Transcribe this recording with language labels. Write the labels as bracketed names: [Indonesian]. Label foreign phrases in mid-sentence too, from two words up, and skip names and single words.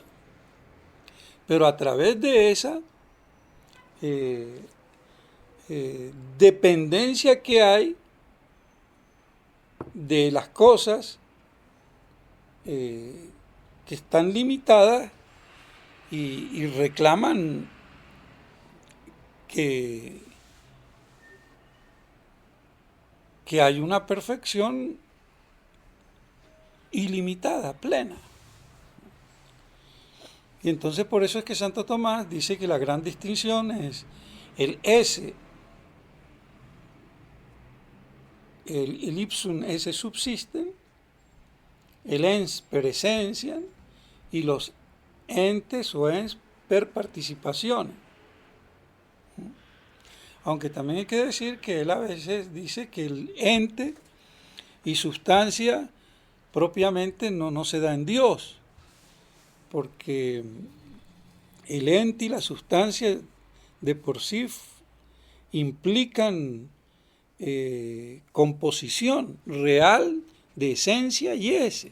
[Spanish] Pero a través de esa dependencia que hay de las cosas que están limitadas y reclaman que hay una perfección ilimitada, plena. Y entonces por eso es que Santo Tomás dice que la gran distinción es el S, el [Latin] ipsum esse subsisten, [Spanish] el [Latin] ens per essentiam [Spanish] y los entes o [Latin] ens per participazione. [Spanish] Aunque también hay que decir que él a veces dice que el ente y sustancia propiamente no se da en Dios, porque el ente y la sustancia de por sí implican composición real de esencia y ese.